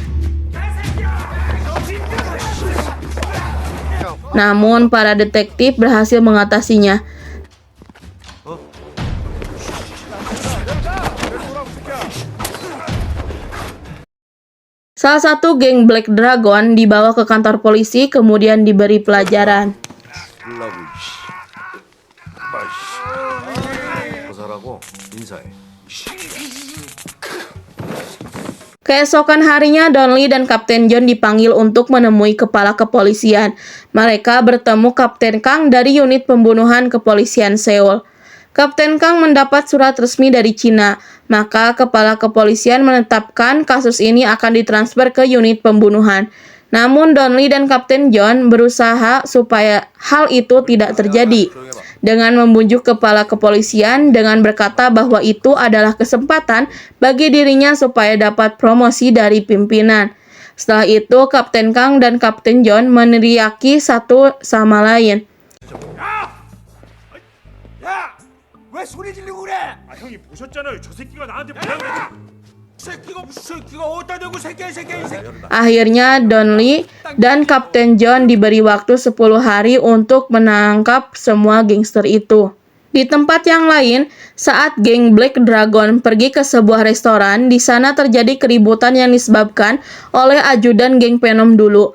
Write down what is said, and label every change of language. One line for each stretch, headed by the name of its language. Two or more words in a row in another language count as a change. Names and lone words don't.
Indonesian: Namun, para detektif berhasil mengatasinya. Salah satu geng Black Dragon dibawa ke kantor polisi kemudian diberi pelajaran.
Korean: 죽으려고 씨. 빨리 씨. 고사라고 인사해.
Indonesian: Keesokan harinya, Donly dan Kapten John dipanggil untuk menemui kepala kepolisian. Mereka bertemu Kapten Kang dari unit pembunuhan kepolisian Seoul. Kapten Kang mendapat surat resmi dari Cina, maka kepala kepolisian menetapkan kasus ini akan ditransfer ke unit pembunuhan. Namun Donly dan Kapten John berusaha supaya hal itu tidak terjadi, dengan membujuk kepala kepolisian dengan berkata bahwa itu adalah kesempatan bagi dirinya supaya dapat promosi dari pimpinan. Setelah itu, Kapten Kang dan Kapten John meneriaki satu sama lain.
Korean: 야! 왜 소리 지르고 그래? 아 형이 보셨잖아요. 저 새끼가 나한테 뭐라고. 새끼가 어디다 대고 새끼야 이 새끼.
Indonesian: Akhirnya Donly dan Kapten John diberi waktu 10 hari untuk menangkap semua gangster itu. Di tempat yang lain, saat geng Black Dragon pergi ke sebuah restoran, di sana terjadi keributan yang disebabkan oleh ajudan geng Penom dulu.